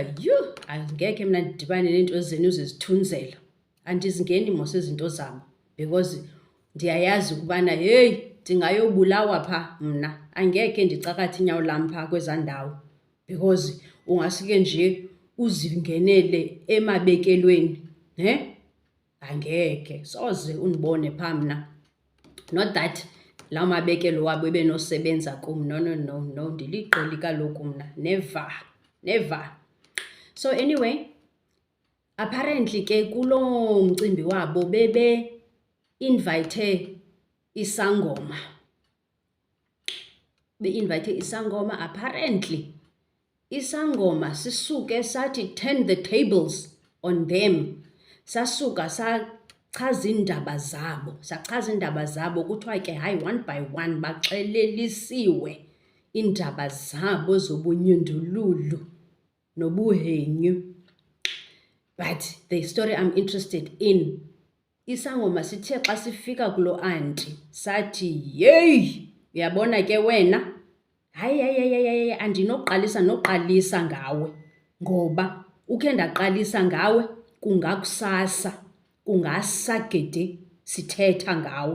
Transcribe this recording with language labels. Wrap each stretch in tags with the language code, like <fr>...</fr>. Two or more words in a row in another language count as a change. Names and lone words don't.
<xh>uba angekhe mna ndidibane neento zenu zizithunzela, andizingeni mos izinto zabo because ndiyayazi ukubana heyi ndingayobulawa phaa mna, angekhe ndicakathe inyawo lam phaa kwezaa ndawo because ungasuke nje uzingenele emabekelweni, angekhe soze undibone phaa mna.</xh> <en>Not that</en> <xh>laa mabekelo wabo ebenosebenza kum, no, ndiliqeli kaloku mna,</xh> <en>never. So anyway,</en> <xh>apparently ke kuloo mcimbi wabo bebe-invite isangoma. Be-invite isangoma, apparently isangoma sisuke sathi</xh> <en>turn the tables on them.</en> <xh>Sasuka sachaza iindaba zabo, kuthiwa ke hayi</xh> <en>one by one</en> <xh>baxelelisiwe iindaba zabo zobunyundululu nobuhenyu.</xh> <en>But the story I'm interested in,</en> <xh>isangoma sithe xa sifika kulo aunty sathi yeyi, uyabona ke wena, hayi andinoqalisa ngawe ngoba ukhe ndaqalisa ngawe kungasa gede sithetha ngawe.</xh>